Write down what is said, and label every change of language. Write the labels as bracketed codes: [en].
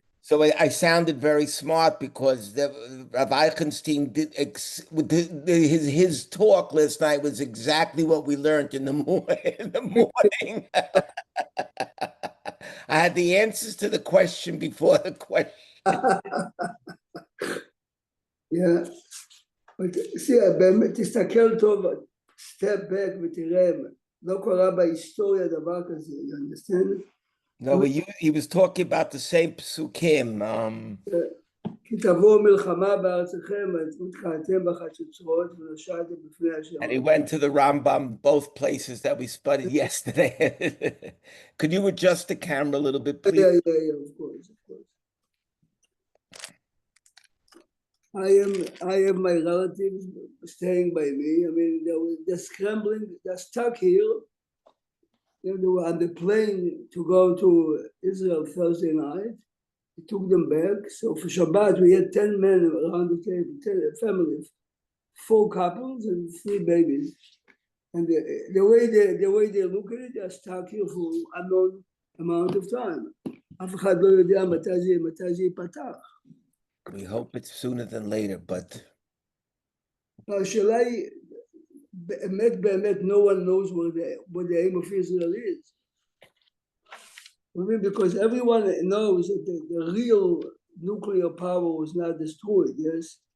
[en] So I sounded very smart because Rabbi Eichenstein did his talk last night was exactly what we learned in the morning. I had the answers to the question before the question. Yeah. But see, [he] באמת תסתכל טוב, [en] step back [he] ותראה, לא קרה בהיסטוריה דבר כזה, [en] you understand? No, but he was talking about the same psukim. [he] כי תבוא מלחמה בארצכם, ותקעתם בחצוצרות ונשעתם בפני השם. [en] And he went to the Rambam, both places that we studied yesterday. Could you adjust the camera a little bit, please? Yeah, of course. I have my relatives staying by me. I mean, they're scrambling, they're stuck here. They were on the plane to go to Israel Thursday night. We took them back. So for Shabbat, we had 10 men around the table, 10 families, 4 couples and 3 babies. And the way they look at it, they're stuck here for unknown amount of time. [he] אף אחד לא יודע מתי זה ייפתח. [en] We hope it's sooner than later, but... [he] השאלה היא, באמת, [en] no one knows what the aim of Israel is. I mean, because everyone knows that the real nuclear power was not destroyed, yes?